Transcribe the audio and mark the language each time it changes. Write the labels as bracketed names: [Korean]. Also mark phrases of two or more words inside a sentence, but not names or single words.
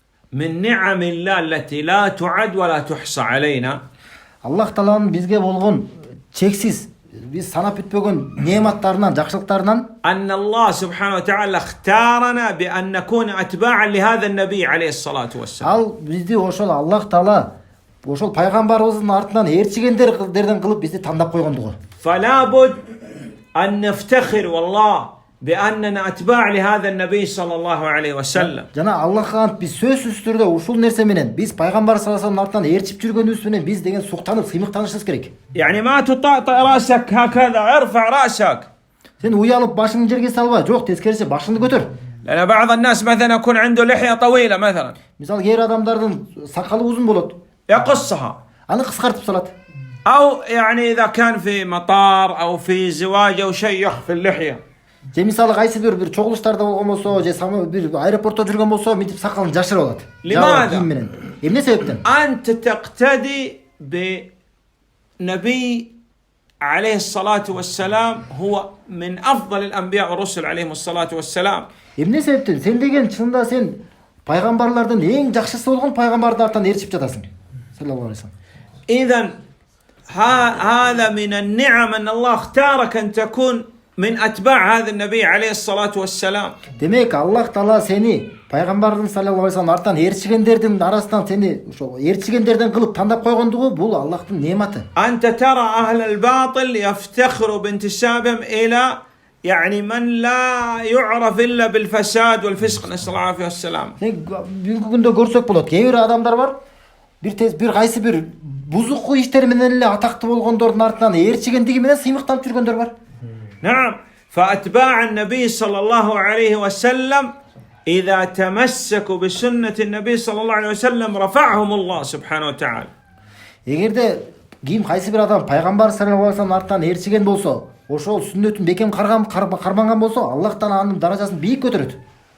[Arabic] من نعم الله التي لا تعد ولا تحصى علينا [Kyrgyz] Аллах Тааланын бизге болгон чексиз, биз санап бүтпөгөн неаматтарынан, жакшылыктарынан [Arabic] أن الله سبحانه وتعالى اختارنا بأن نكون أتباعا لهذا النبي عليه الصلاة والسلام. [Kyrgyz] ал бизди ошол Аллах Таала ошол пайгамбарыбыздын артынан ээрчигендерден кылып бизди тандап койгондугу. [Arabic] فلا بد أن نفتخر والله بأننا أتباع لهذا النبي صلى الله عليه وسلم. [Kyrgyz] Жана Аллахка ант биз сөзсүз түрдө ушул нерсе менен биз пайгамбар [Arabic] صلى الله عليه [Kyrgyz] артынан ээрчип жүргөнүбүз менен биз деген суктанып, сыймыктанышыбыз керек. [Arabic] يعني ما تطأطئ رأسك هكذا، ارفع رأسك. [Kyrgyz] Сен уялып башыңды жерге салба, жок, тескерисинче башыңды көтөр. [Arabic] لأن بعض الناس مثلا يكون عنده لحية طويلة مثلا [Kyrgyz] Мисалы, кээ бир адамдардын сакалы узун болот. [Arabic] يقصها، [Kyrgyz] Аны кыскартып салат. [Arabic] أو يعني إذا كان في مطار أو في زواج أو شيء يخفي اللحية. [Kyrgyz] Же мисалы кайсы бир чогулуштарда болгон болсо, же бир аэропортто жүргөн болсо, мынтип сакалын жашырып алат. [Arabic] Лимада? [Kyrgyz] Эмне себептен? [Arabic] أنت تقتدي بنبي عليه الصلاة والسلام، هو من أفضل الأنبياء والرسل عليهم الصلاة والسلام. [Kyrgyz] Эмне себептен? Сен деген чынында сен пайгамбарлардын эң жакшысы болгон пайгамбардын артынан ээрчип жатасың. [Arabic] صلى الله عليه وسلم. إذن هذا من النعم أن الله اختارك أن تكون من أتباع هذا النبي عليه الصلاة والسلام. [Kyrgyz] Демек, Аллах Таала сени пайгамбардын [Arabic] صلى الله عليه وسلم [Kyrgyz] артынан ээрчигендердин арасынан сени ошо ээрчигендерден кылып тандап койгондугу бул Аллахтын неаматы. [Arabic] أنت ترى أهل الباطل يفتخروا بانتسابهم إلى يعني من لا يعرف إلا بالفساد والفسق، نسأل الله العافية والسلام. [Kyrgyz] Бүгүнкү күндө көрсөк болот. Кээ бир адамдар бар, бир кайсы бир бузуку иштер менен эле атактуу болгондордун артынан ээрчигендиги менен сыймыктанып жүргөндөр бар. [Arabic] نعم، فأتباع النبي صلى الله عليه وسلم إذا تمسكوا بسنة النبي صلى الله عليه وسلم رفعهم الله سبحانه وتعالى. [Kyrgyz] Эгерде кайсы бир адам пайгамбар [Arabic] صلى الله عليه وسلم [Kyrgyz] артынан ээрчиген болсо, ошол сүннөтүн бекем карманган болсо, Аллах Таала анын даражасын бийик көтөрөт.